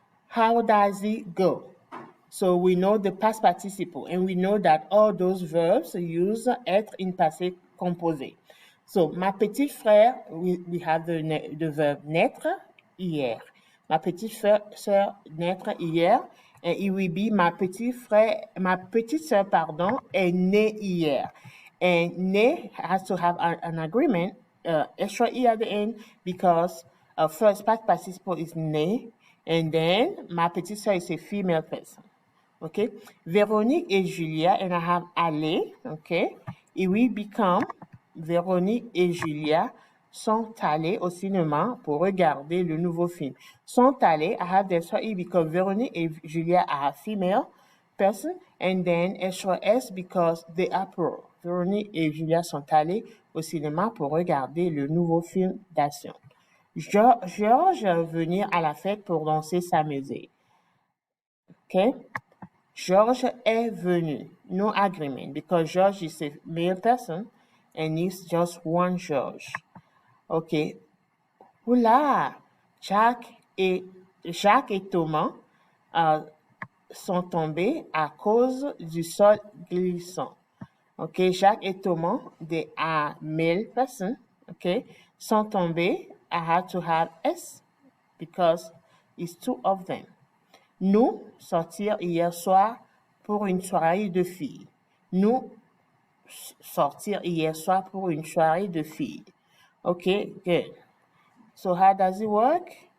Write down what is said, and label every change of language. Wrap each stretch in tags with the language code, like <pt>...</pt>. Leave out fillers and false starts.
<en>How does it go? So, we know the past participle, and we know that all those verbs use être in passé composé. So,</en> <fr>ma petite frère,</fr> <en>we have the verb naître hier.</en> <fr>Ma petite sœur naître hier,</fr> <en>and it will be</en> <fr>ma petite sœur, pardon, est née hier.</fr> <en>And ne has to have an agreement, extra e at the end, because first past participle is ne, and then</en> <fr>ma petite sœur</fr> <en>is a female person. Okay, Véronique et Julia, and I have aller. Okay, it will become</en> <fr>Véronique et Julia sont allés au cinéma pour regarder le nouveau film. Sont allés,</fr> <en>I have the extra e because Véronique et Julia are female person, and then extra s because they are plural.</en> <fr>Véronique et Julia sont allés au cinéma pour regarder le nouveau film d'action. Georges venir à la fête pour danser, s'amuser. Okay? George est venu.</fr> <en>No agreement because George is a male person and it's just one George. Okay. Oula!</en> <fr>Jacques et Thomas sont tombés à cause du sol glissant.</fr> <en>Okay, Jacques et Thomas, they are male person. Okay,</en> <fr>sont tombés.</fr> <en>I had to have S because it's two of them.</en> <fr>Nous sortir hier soir pour une soirée de filles. Nous sortir hier soir pour une soirée de filles.</fr> <en>Okay, good. So how does it work?</en>